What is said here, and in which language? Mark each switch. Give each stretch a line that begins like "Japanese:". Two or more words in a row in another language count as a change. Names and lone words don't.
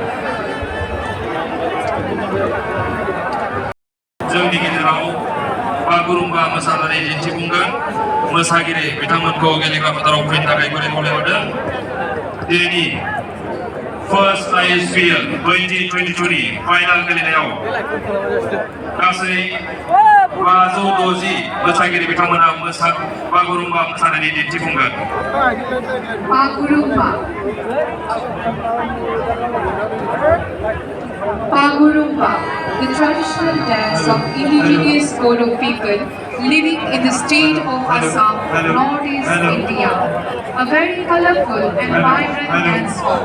Bodo: जोंनि गेजेराव बागुरुम्बा मोसानानै दिन्थिफुंगोन मोसागिरि बिथांमोनखौ गेलेग्रा फोथाराव फैनो थाखाय गुरै खावलायहरदों दिनैनि फर्स्ट ISPL 2022 नि फाइनाल गेलेनायाव गासै 560 मोसागिरि बिथांमोना बागुरुम्बा मोसानानै दिन्थिफुंगोन
English: Bagurumba, the traditional dance of indigenous Bodo people living in the state of Assam, northeast India. A very colorful and vibrant dance form.